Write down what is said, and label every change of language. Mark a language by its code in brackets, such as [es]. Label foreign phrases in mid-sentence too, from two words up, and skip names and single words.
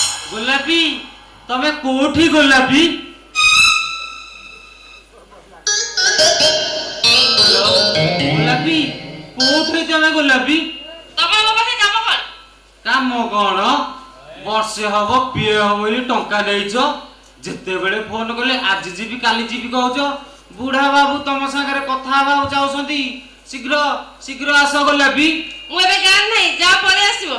[or] ଗୋଲାପୀ ତମେ କୋଠି ଗୋଲାପୀ ଗୋଲାପୀ କୋଠି ତମେ ଗୋଲାପୀ তমে ମୋ ପାଖେ କାମ କଣ? কাম কଣ ବର୍ଷେ ହବ ପିଏ ହବ ବୋଲି ଟଙ୍କା ନେଇଛ ଯେତେବେଳେ ଫୋନ କଲେ ଆଜି ଯିବି କାଲି ଯିବି କହୁଛ ବୁଢା ବାବୁ ତମ ସାଙ୍ଗରେ କଥା ହବାକୁ ଚାହୁଁଛନ୍ତି ଶୀଘ୍ର ଶୀଘ୍ର ଆସ ଗୋଲାପୀ ମୁଁ ଏବେ ଗାଁ ନାହିଁ ଯାଅ ପଳେଇ ଆସିବ।